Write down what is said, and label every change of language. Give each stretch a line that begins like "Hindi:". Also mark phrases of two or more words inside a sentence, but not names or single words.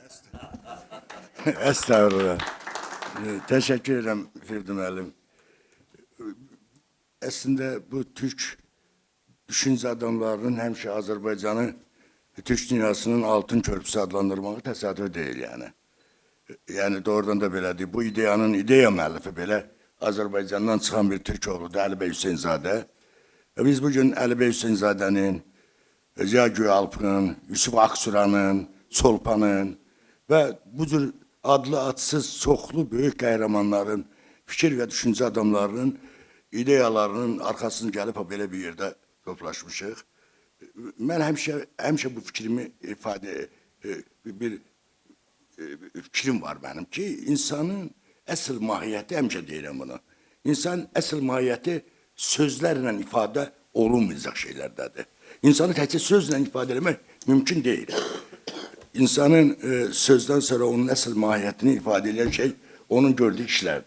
Turkish: Estağfurullah. Teşekkür ederim
Azerbaijani: Firdun müəllim. Aslında bu Türk düşünce adamlarının həmişə Azərbaycanı Türk dünyasının altın körpüsü adlandırmağı təsadüf
Turkish: değil yani.
Azerbaijani: Yani doğrudan da belədir. Bu ideyanın ideya müəllifi belə Azərbaycandan çıxan bir Türk oğludur, Əli bəy Hüseynzadə. Biz bugün Əli bəy Hüseynzadənin, Ziya Göyalpın, Yusuf Aksuranın, Çolpanın ve bu cür adlı adsız çoxlu böyük qəhrəmanların, fikir ve düşünce adamlarının ideyalarının
Turkish: arkasını gelip
Azerbaijani: belə bir yerde toplaşmışıq. Ben həmişə bu fikrimi ifade bir fikrim var benim ki insanın əsl mahiyyəti, həmişə deyirəm bunu. İnsan əsl mahiyyəti sözlərlə ifadə olunmayacaq şeylərdədir. İnsanı təkcə sözlə ifadə etmək mümkün değil. insanın sözden sonra onun əsl mahiyyətini ifadə edən şey onun gördüyü işlərdir.